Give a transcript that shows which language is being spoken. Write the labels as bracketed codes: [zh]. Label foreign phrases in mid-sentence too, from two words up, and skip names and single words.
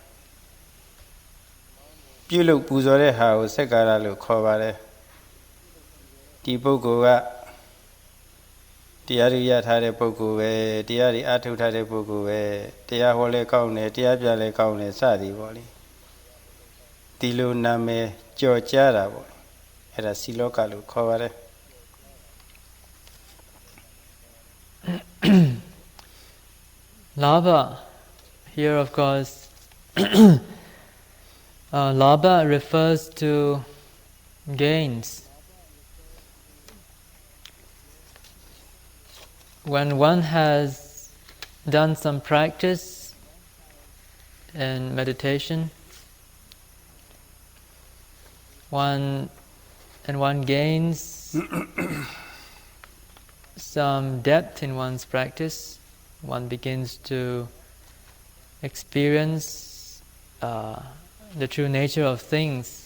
[my] ပြုလုပ်ပူဇော်တဲ့ဟာကိုစက္ကာရလို့ခေါ်ပါတယ်ဒီပုဂ္ဂိုလ်ကတရားရရထားတဲ့ပုဂ္ဂိုလ်ပဲတရားတွေအထုတ်ထားတဲ့ပုဂ္ဂိုလ်ပဲတရားဟောလဲကောင်းတယ်တရားပြလဲကောင်းတယ်စသည်ပေါ့လေဒီလိုနာမည်ကြော်ကြားတာပေါ့အဲ့ဒါစီလောကလို့ခေါ်ပါတယ် [en] Labha, here of course, Labha refers to gains. When one has done some practice in meditation, one gains some depth in one's practice, one begins to experience the true nature of things.